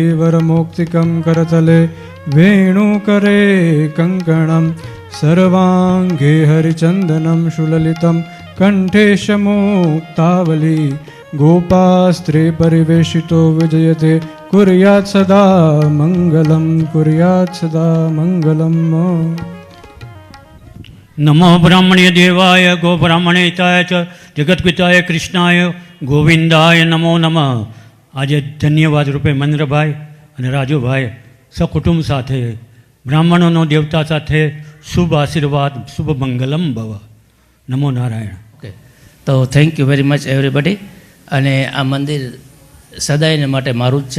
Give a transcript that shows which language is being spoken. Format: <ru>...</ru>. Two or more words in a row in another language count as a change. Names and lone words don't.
<sa>वरमौक्तिकं करतले वेणुकरे कङ्कणं सर्वाङ्गे हरिचन्दनं सुललितं कण्ठे शमुक्तावली गोपास्त्रे परिवेशितो विजयते कुर्यात् सदा मङ्गलं कुर्यात् सदा मङ्गलम्. नमो ब्राह्मणे देवाय गो ब्राह्मणेताय च जगत्पिताय कृष्णाय गोविंदाय नमो नमः.</sa> <gu>આજે ધન્યવાદ રૂપે મહેન્દ્રભાઈ અને રાજુભાઈ સકુટુંબ સાથે બ્રાહ્મણોનો દેવતા સાથે શુભ આશીર્વાદ,</gu> <sa>શુભ મંગલમ ભવ.</sa> <gu>નમો નારાયણ. ઓકે, તો</gu> <en>thank you very much everybody.</en> <gu>અને આ મંદિર સદાયને માટે મારું જ છે.</gu>